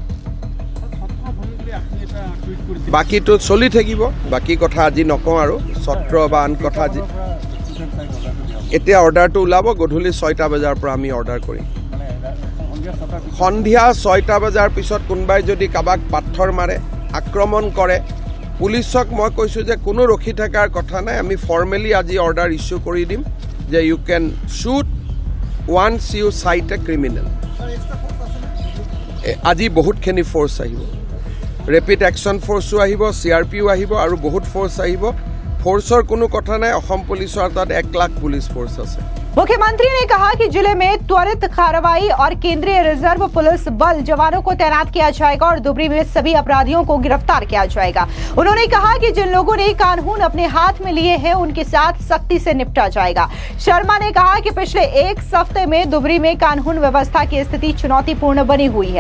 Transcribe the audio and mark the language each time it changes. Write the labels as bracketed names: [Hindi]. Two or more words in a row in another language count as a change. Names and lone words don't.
[Assamese] বাকীটো চলি থাকিব বাকী কথা আজি নকওঁ আৰু ছত্ৰ বা আন কথা এতিয়া অৰ্ডাৰটো ওলাব গধূলি 6টা বজাৰ পৰা আমি অৰ্ডাৰ কৰিম সন্ধিয়া 6টা বজাৰ পিছত কোনোবাই যদি কাবাক পাথৰ মাৰে আক্ৰমণ কৰে পুলিচক মই কৈছোঁ যে কোনো ৰখি থকাৰ কথা নাই আমি ফৰ্মেলি আজি [English] order issue [Assamese] কৰি দিম যে [English] you can shoot once you sight a criminal [Assamese] আজি বহুতখিনি ফ'ৰ্চ আহিব ৰেপিড একশ্যন ফ'ৰ্চো আহিব CRPও আহিব আৰু বহুত ফ'ৰ্চ আহিব ফ'ৰ্চৰ কোনো কথা নাই অসম পুলিচৰ তাত 1 লাখ [English] police force [Assamese] আছে [Hindi] मुख्यमंत्री ने कहा कि जिले में त्वरित कार्रवाई और केंद्रीय रिजर्व पुलिस बल जवानों को तैनात किया जाएगा और दुबरी में सभी अपराधियों को गिरफ्तार किया जाएगा। उन्होंने कहा कि जिन लोगों ने कानून अपने हाथ में लिए हैं उनके साथ सख्ती से निपटा जाएगा। शर्मा ने कहा कि पिछले 1 हफ्ते में दुबरी में कानून व्यवस्था की स्थिति चुनौतीपूर्ण बनी हुई है।